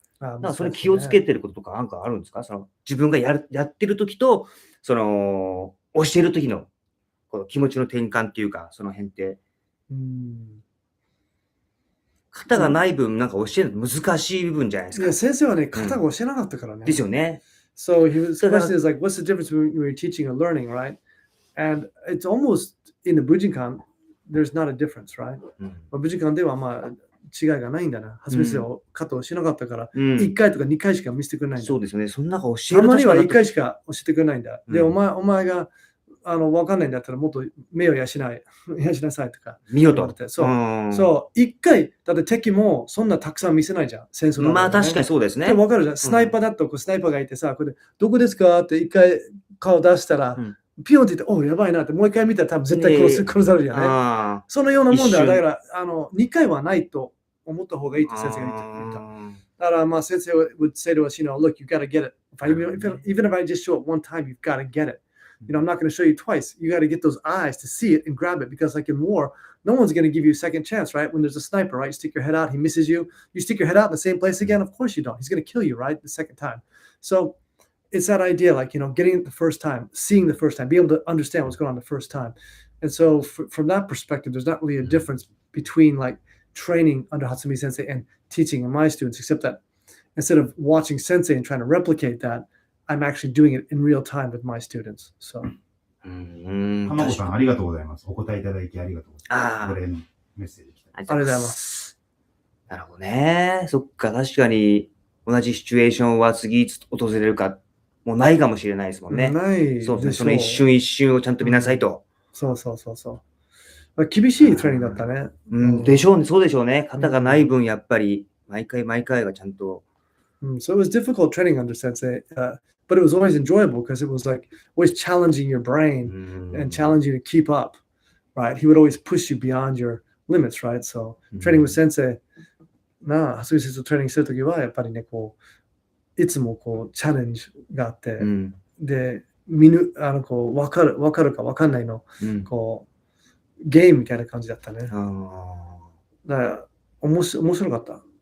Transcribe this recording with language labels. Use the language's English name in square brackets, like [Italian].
[Japanese] なんかそれ気をつけてることとかなんかあるんですか？その自分がやってる時と、その、教える時のこの気持ちの転換っていうか、その辺って。型がない分、なんか教えるの難しい部分じゃないですか。いや、先生はね、型が教えなかったからね。ですよね。 [English] So his question is like, what's the difference between when you're teaching and learning, right? And it's almost in the Bujinkan, there's not a difference, right? [Japanese] Bujinkan ではまあ違いがないんだな。初めて型をしなかったから、1回とか2回しか見せてくれないんだ。そうですよね。そんな教えるたまには1回しか教えてくれないんだ。で、お前がわかんないんだったらもっと目を養いなさいとか。見ようと。そう、1回、だって敵もそんなたくさん見せないじゃん、戦争だからね。まあ確かにそうですね。でもわかるじゃん。スナイパーだとスナイパーがいてさ、これどこですかって1回顔出したら、ピヨンって言って、おやばいなってもう1回見たら多分絶対殺されるよね。そのようなもんだ。だから2回はないと思った方がいいって先生が言った。だからまあ先生 [English] would say to us, look, you gotta get it. Even if I just show it one time, you've gotta get it. I'm not going to show you twice. You got to get those eyes to see it and grab it because, like in war, no one's going to give you a second chance, right? When there's a sniper, right? You stick your head out, he misses you. You stick your head out in the same place again. Of course you don't. He's going to kill you, right? The second time. So it's that idea, like, getting it the first time, seeing the first time, be able to understand what's going on the first time. And so from that perspective, there's not really a difference between like training under Hatsumi Sensei and teaching my students, except that instead of watching Sensei and trying to replicate that, I'm actually doing it in real time with my students. So. [Japanese] 浜子さん、ありがとうございます。お答えいただきありがとうございます。お礼のメッセージ来た。ありがとうございます。なるほどね。そっか、確かに同じシチュエーションは次いつ訪れるか、もうないかもしれないですもんね。ないそうですね。その一瞬一瞬をちゃんと見なさいと。そう。厳しいトレーニングだったね。でしょうね。そうでしょうね。型がない分、やっぱり、毎回がちゃんと。 [English] So it was difficult training under Sensei, but it was always enjoyable because it was like always challenging your brain and challenging you to keep up, right? He would always push you beyond your limits, right? So training with Sensei, [Japanese] そういうトレーニングするときはやっぱりね、こういつもこうチャレンジがあって、で、こう分かるか分かんないの、こうゲームみたいな感じだったね。だから面白かった。